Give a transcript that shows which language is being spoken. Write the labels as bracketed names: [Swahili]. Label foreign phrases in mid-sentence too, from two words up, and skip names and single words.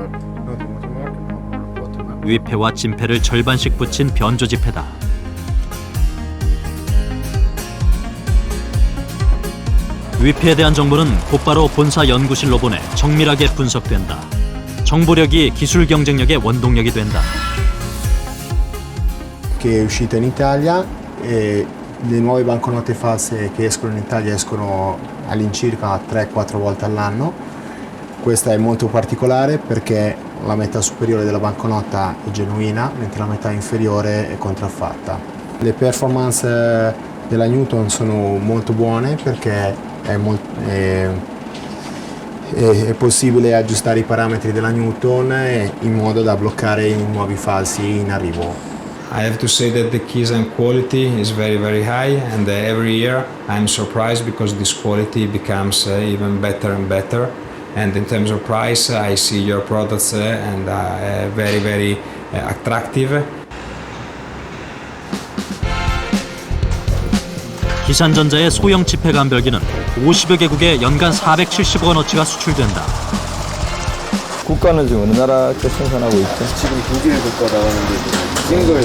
[Korean] 위폐와 진폐를 절반씩 붙인 변조 지폐다. 위폐에 대한 정보는 곧바로 본사 연구실로 보내 정밀하게 분석된다. 정보력이 기술 경쟁력의 원동력이 된다. [Italian] Che è uscita in Italia e le nuove banconote false che escono in Italia escono all'incirca 3-4 volte all'anno Questa è molto particolare perché la metà superiore della banconota è genuina, mentre la metà inferiore è contraffatta. Le performance della Newton sono molto buone perché è possibile aggiustare i parametri della Newton in modo da bloccare i nuovi falsi in arrivo. [English] I have to say that the Kizan quality is very, very high, and every year I'm surprised because this quality becomes even better and better. And in terms of price, I see your products and very, very attractive. [Korean] 기산전자의 소형 지폐 감별기는 50여 개국에 연간 470억 원어치가 수출된다. 국가는 지금 어느 나라 때 생산하고 있죠? 지금 독일 국가 나가는데